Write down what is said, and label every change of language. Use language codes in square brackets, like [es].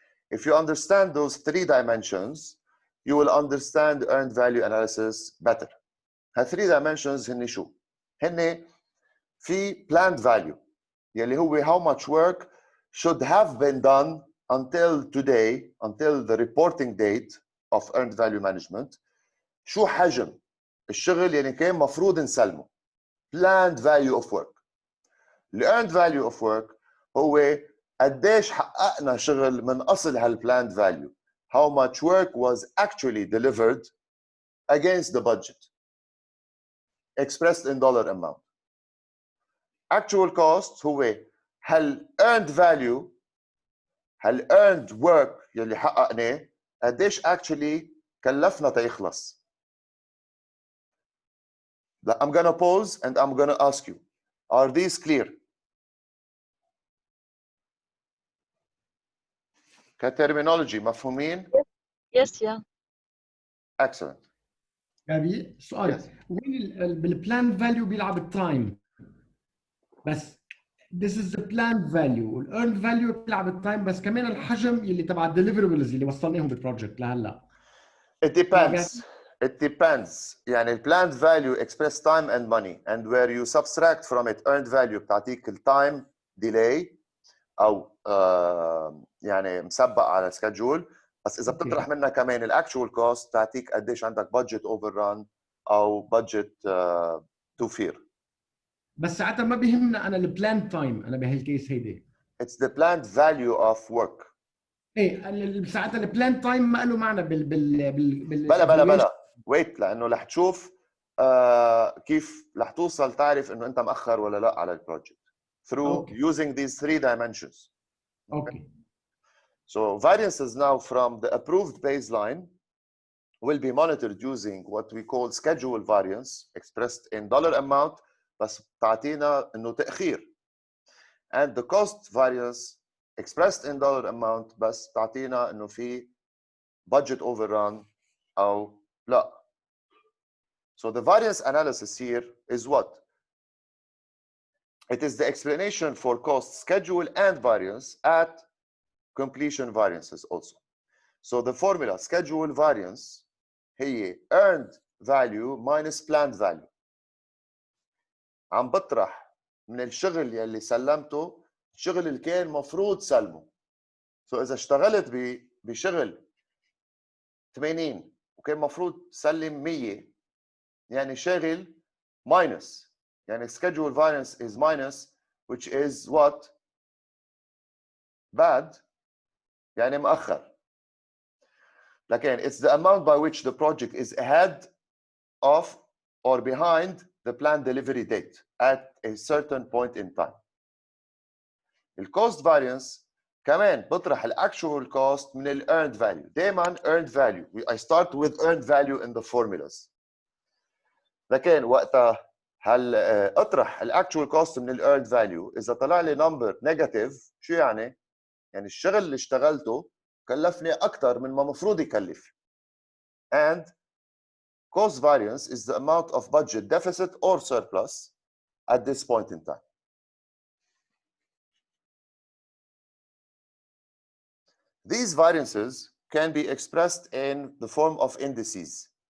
[en] If you understand those three dimensions, you will understand earned value analysis better. ها three dimensions [ar] هن شو؟ هن في [en] planned value يلي هو how much work should have been done until today, until the reporting date of earned value management. [ar] شو حجم الشغل يلي كان مفروض نسلمه. [en] Planned value of work. The earned value of work [ar] هو قديش حققنا شغل من أصل هالplanned value. [en] How much work was actually delivered against the budget, expressed in dollar amount. [ar] Actual cost هو هل earned value, هل earned work يلي حققناه قديش actually كلفنا تيخلص. [en] I'm gonna pause and I'm gonna ask you, are these clear? [ar] كterminology مفهومين؟ [en] Yes, yeah. Excellent. [ar] جابي سؤال [en] Yes. [ar] وين بالبلان فاليو بيلعب التايم بس [en] this is the planned value [ar] والايرند فاليو بيلعب التايم بس كمان الحجم اللي تبع الديليفربلز اللي وصلناهم بالبروجكت لهلا. [en] It depends. It depends. يعني planned value express time and money, and where you subtract from it earned value بتعطيك time delay [ar] أو يعني مسبق على [en] schedule. [ar] بس إذا بتطرح منها كمان actual cost بتعطيك قديش عندك budget overrun أو budget to fear. بس ساعتها ما بيهمنا أنا البلان تايم أنا بهالكيس هيدي. [en] It's the planned value of work. [ar] ايه ساعتها البلان تايم ما له معنى بال بلا ويت لانه رح تشوف كيف رح توصل تعرف انه انت مأخر ولا لا على البروجكت [en] through using these three dimensions. Okay. So variances now from the approved baseline will be monitored using what we call schedule variance expressed in dollar amount [ar] بس تعطينا انه تأخير. [en] And the cost variance expressed in dollar amount [ar] بس تعطينا انه في budget overrun أو لا. [en] So the variance analysis here is what? It is the explanation for cost schedule and variance at completion variances also. So the formula schedule variance هي earned value minus planned value. [ar] عم بطرح من الشغل يلي سلمته الشغل اللي كان مفروض سلمه. So إذا اشتغلت بشغل 80 وكان مفروض سلم 100 يعني شغل minus يعني [en] schedule variance is minus which is what? [ar] Bad يعني مؤخر. [en] لكن it's the amount by which the project is ahead of or behind the planned delivery date at a certain point in time. The cost variance [ar] كمان بطرح [en] actual cost من earned value. دايما earned value. I start with earned value in the formulas. [ar] لكن وقتها هل اطرح الاكتشوال كوست من الايرند فاليو، اذا طلع لي نمبر نيجاتيف شو يعني؟ يعني الشغل اللي اشتغلته كلفني اكثر من ما المفروض يكلف. [en] and cost variance is the amount of budget deficit or surplus at this point in time. These variances can be expressed in the form of indices.